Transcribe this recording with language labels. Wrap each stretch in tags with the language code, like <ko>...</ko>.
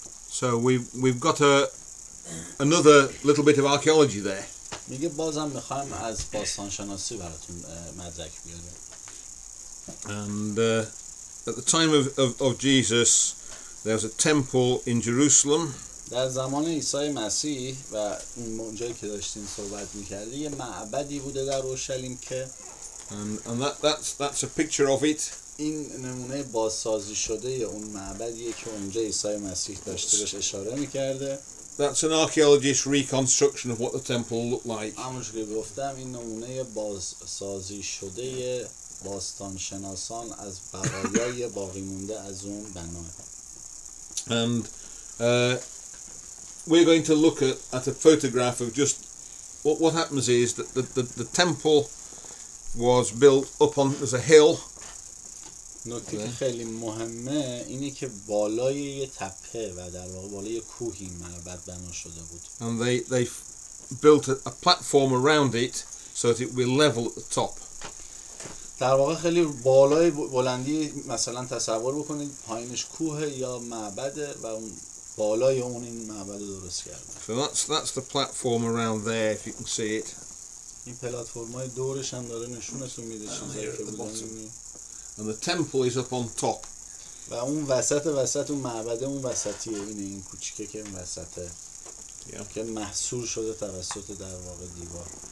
<en>So we've got another little bit of archaeology there.</en> <fa>میگه بازم میخوایم از باستانشناسی براتون مدرک بیاریم.</fa> <en>And at the time of Jesus there was a temple in Jerusalem.</en> <fa>در زمان عیسی مسیح و اونجایی که داشتین صحبت میکردی یه معبدی بوده در اورشلیم که</fa> <en>and that's a picture of it.</en> <fa>این نمونه بازسازی شده اون معبدیه که اونجا عیسی مسیح داشته بهش اشاره میکرده.</fa> <en>That's an archaeologist's reconstruction of what the temple looked like.</en> <fa>همونجوری که گفتم این نمونه بازسازی شده باستانشناسان از بقایای باقی مونده از اون بنا.</fa> <en>And we're going to look at a photograph of just what happens is that the temple was built up on there's a hill.</en> <fa>نکته که خیلی مهمه اینه که بالای یه تپه و در واقع بالای کوهی معبد بنا شده بود.</fa> <en>And they built a platform around it so that it will be level at the top.</en> <fa>در واقع خیلی بالای بلندی مثلا تصور بکنید پایینش کوه یا معبده و اون بالای اون این معبد رو درست کردن.</fa> <en>So that's the platform around there, if you can see it.</en> <fa>این پلتفرم‌های دورش هم داره نشونتون میده چیزایی که بودن.</fa> <en>And the temple is up on top.</en> <fa>و اون وسط اون معبد اون وسطیه، اینه این کوچیکه که اون وسطه که محصور شده توسط در واقع دیوار.</fa>